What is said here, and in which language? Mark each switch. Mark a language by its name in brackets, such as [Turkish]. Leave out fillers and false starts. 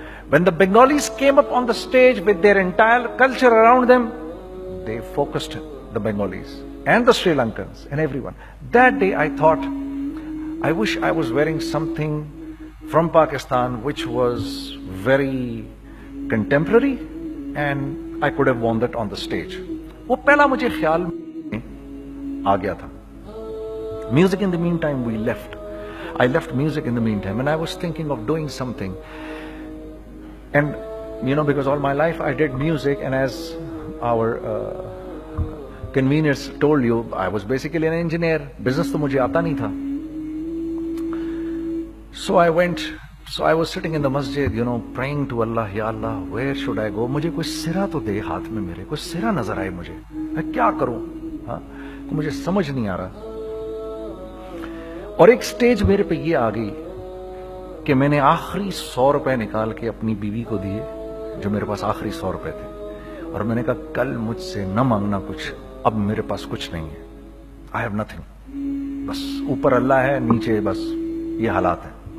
[English] When the Bengalis came up on the stage with their entire culture around them, they focused the Bengalis and the Sri Lankans and everyone. That day I thought, I wish I was wearing something from Pakistan which was very contemporary and I could have worn that on the stage. [Urdu] وہ پہلا مجھے خیال آ گیا تھا. [English] Music in the meantime we left. I left music in the meantime and I was thinking of doing something. And you know, because all my life I did music, and as our conveners told you, I was basically an engineer. [Urdu] Business to mujhe aata nahi tha. [English] So I was sitting in the masjid, you know, praying to Allah, Ya Allah, where should I go? [Urdu] مجھے کوئی سرا تو دے ہاتھ میں, میرے کوئی سرا نظر آئے مجھے, میں کیا کروں, مجھے سمجھ نہیں آ رہا. اور ایک سٹیج میرے پہ یہ آ گئی کہ میں نے آخری 100 روپے نکال کے اپنی بیوی کو دیے, جو میرے پاس آخری 100 روپے تھے, اور میں نے کہا کل مجھ سے نہ مانگنا کچھ, اب میرے پاس کچھ نہیں ہے, [English] I have nothing, [Urdu] بس اوپر اللہ ہے, نیچے بس یہ حالات ہیں.